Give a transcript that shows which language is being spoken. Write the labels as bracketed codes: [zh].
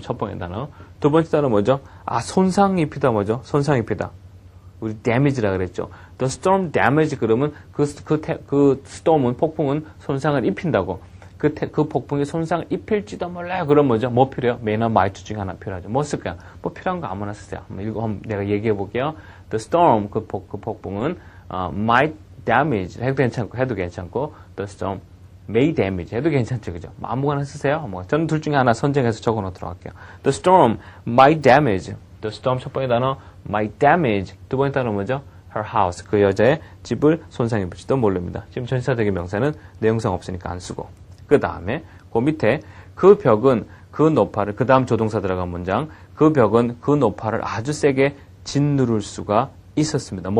[ko] 첫 번째 단어. 두 번째 단어 뭐죠? 손상 입히다 뭐죠? 손상 입히다. 우리 damage라 그랬죠. The storm damage 그러면 그 storm은 폭풍은 손상을 입힌다고. 그 폭풍이 손상을 입힐지도 몰라요. 그럼 뭐죠? 뭐 필요해요? may나 might 중에 하나 필요하죠. 뭐 쓸까요? 뭐 필요한 거 아무나 쓰세요. 한번 내가 얘기해 볼게요. [en] The storm, [ko] 그 폭풍은 [en] might damage 해도 괜찮고 the storm may damage 해도 괜찮죠. [ko] 그죠? 아무거나 쓰세요. 저는 둘 중에 하나 선정해서 적어 놓도록 할게요. [en] The storm might damage. The storm [ko] 첫 번째 단어 [en] might damage. [ko] 두 번째 단어 뭐죠? her house. 그 여자의 집을 손상 입을지도 모릅니다. 지금 전치사적인 명사는 내용상 없으니까 안 쓰고. 그 다음에 그 밑에 그 벽은 그 노파를 그 다음 조동사 들어간 문장 그 벽은 그 노파를 아주 세게 짓누를 수가 있었습니다.